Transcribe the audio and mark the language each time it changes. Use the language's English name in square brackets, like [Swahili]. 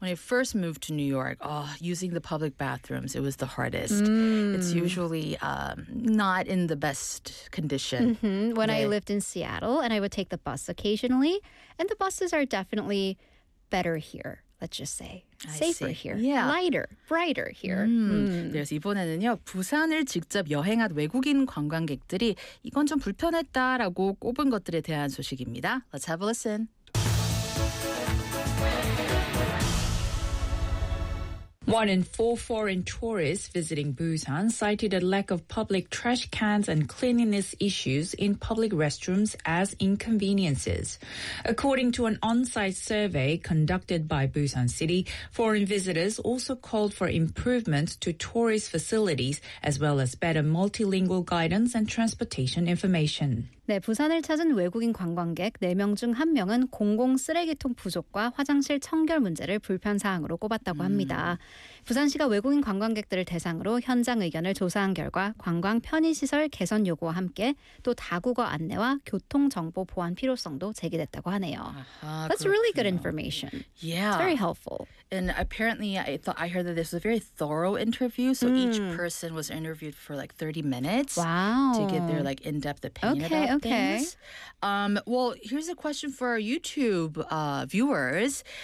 [English] When I first moved to New York, using the public bathrooms, it was the hardest. It's usually not in the best condition. Mm-hmm. When I lived in Seattle and I would take the bus occasionally, and the buses are definitely better here, let's just say. Safer here. Yeah. Lighter, brighter here. [Korean] 그래서 이번에는요, 부산을 직접 여행한 외국인 관광객들이 이건 좀 불편했다라고 꼽은 것들에 대한 소식입니다. [English] Let's have a listen. One in four foreign tourists visiting Busan cited a lack of public trash cans and cleanliness issues in public restrooms as inconveniences. According to an on-site survey conducted by Busan City, foreign visitors also called for improvements to tourist facilities as well as better multilingual guidance and transportation information. [Korean] 네, 부산을 찾은 외국인 관광객 4명 중 1명은 공공 쓰레기통 부족과 화장실 청결 문제를 불편 사항으로 꼽았다고 합니다. 부산시가 외국인 관광객들을 대상으로 현장 의견을 조사한 결과 관광 편의시설 개선 요구와 함께 또 다국어 안내와 교통 정보 보안 필요성도 제기됐다고 하네요. [English] That's [Korean] 그렇군요. [English] Really good information. Yeah. It's very helpful. And apparently I heard that this was a very thorough interview. So each person was interviewed for like 30 minutes. Wow. To get their like in-depth opinion okay. Okay. Well, here's a question for our YouTube viewers.